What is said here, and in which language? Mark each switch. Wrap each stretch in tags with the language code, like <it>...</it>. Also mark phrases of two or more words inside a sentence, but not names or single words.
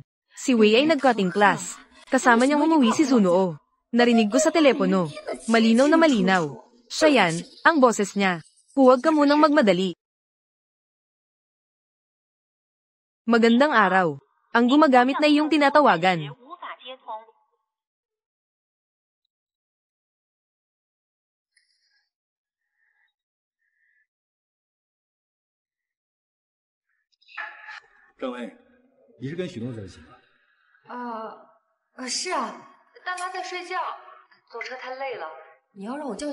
<tl>Si Wei ay nag-</tl> <en>cutting class.</en> <tl>Kasama niyang umuwi si Zunuo. Narinig ko sa telepono. Malinaw na malinaw. Siya yan, ang boses niya. Huwag ka munang magmadali. Magandang araw. Ang gumagamit na iyong tinatawagan.</tl> <zh>郑薇，你是跟许东在一起吗？是啊，但他在睡觉，坐车太累了。你要让我叫醒他吗？</zh>